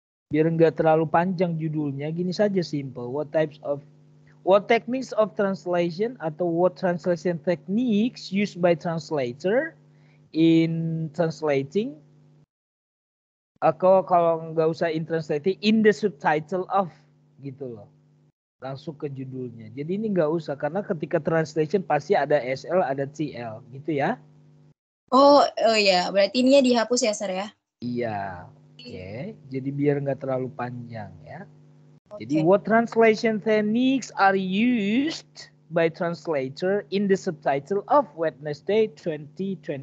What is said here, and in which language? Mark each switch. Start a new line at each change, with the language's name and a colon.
Indonesian: Biar nggak terlalu panjang judulnya, gini saja simple.
English: What techniques of translation
Indonesian: atau
English: what translation techniques used by translator in translating.
Indonesian: Kalau nggak usah
English: in translating, in the subtitle of
Indonesian: gitu loh. Langsung ke judulnya. Jadi ini nggak usah karena ketika translation pasti ada SL, ada CL gitu ya. Oh ya, berarti ininya dihapus ya, sir ya? Iya. Oke. Jadi biar nggak terlalu panjang ya. Jadi Oke.
English: what translation techniques are used by translator in the subtitle of Wednesday 2022?